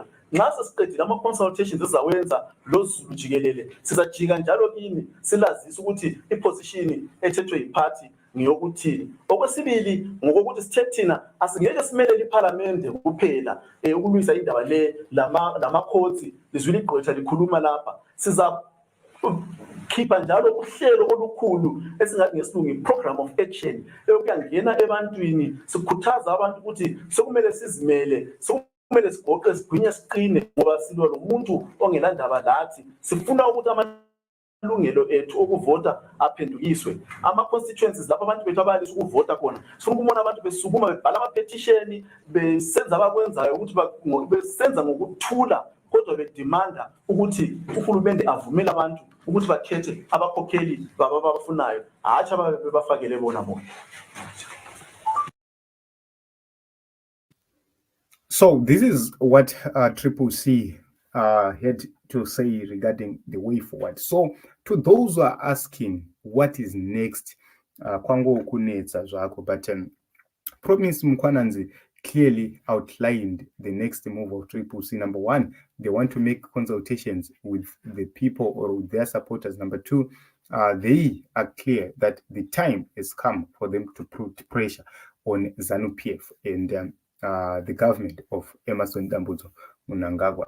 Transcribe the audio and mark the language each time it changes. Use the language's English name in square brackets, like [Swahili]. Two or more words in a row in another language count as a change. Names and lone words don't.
[North Ndebele] Nxa sesiqedile ama-consultations ezawenza lo Zulu jikelele, sizajika njalo kini silazisa ukuthi iposition ethethwe yiphathi ngiyokuthini. Okwesibili ngokokuthi sithe thina asingeke simelele iparlamente kuphela ukulwisa indaba le lama-courts, lizwile igqwetha likhuluma lapha. Siza khipha njalo uhlelo olukhulu esingathi ngesilungu i- [English] program of action [North Ndebele] eyokuyangena ebantwini, sikhuthaza abantu ukuthi sekumele sizimele, kumele sigoqe sigwinye siqine ngoba silwa lomuntu ongelandaba lathi. Sifuna ukuthi amalungelo ethu okuvota aphendukiswe. Ama-constituencies lapho abantu bethu abalisa ukuvota khona, sifuna ukubona abantu besukuma bebhala ama-petition, besenza abakwenzayo ukuthi besenza ngokuthula kodwa bedimanda ukuthi uhulumende avumele abantu ukuthi bakhethe abakhokheli babafunayo, hatshi ababebafakele bona bona. [English] So this is what CCC had to say regarding the way forward. So to those who are asking what is next, [Shona] Kwango kunetsa zvako, [English] but Promise Mkwananzi clearly outlined the next move of CCC. Number one, they want to make consultations with the people or with their supporters. Number two, they are clear that the time has come for them to put pressure on ZANU PF and the government of Emmerson Mnangagwa.